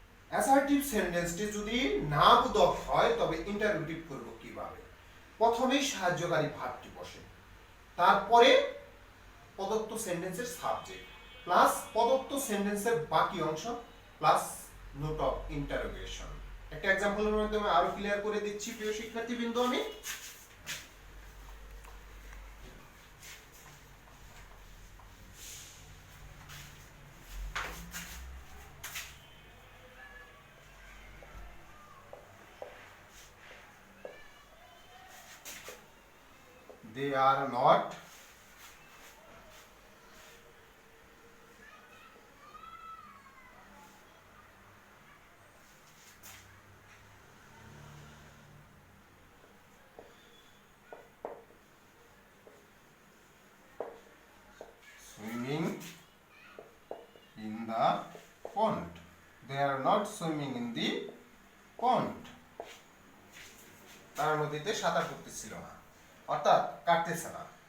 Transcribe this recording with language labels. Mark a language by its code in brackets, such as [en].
[bn] Assertive সেন্টেন্সটি যদি নাবোধক হয় তবে ইন্টারোগেটিভ করব কিভাবে? প্রথমেই সাহায্যকারী ভার্বটি বসে, তারপরে প্রদত্ত সেন্টেন্সের সাবজেক্ট প্লাস প্রদত্ত সেন্টেন্সের বাকি অংশ প্লাস নোট অফ ইন্টারোগেশন। একটা এক্সাম্পলের মাধ্যমে আরো ক্লিয়ার করে দিচ্ছি প্রিয় শিক্ষার্থীবৃন্দ। আমি [en] they are not swimming in the pond. They are not swimming in the pond. [bn] তার নদীতে সাঁতার করতেছিল না, অর্থাৎ কাটতেছে না।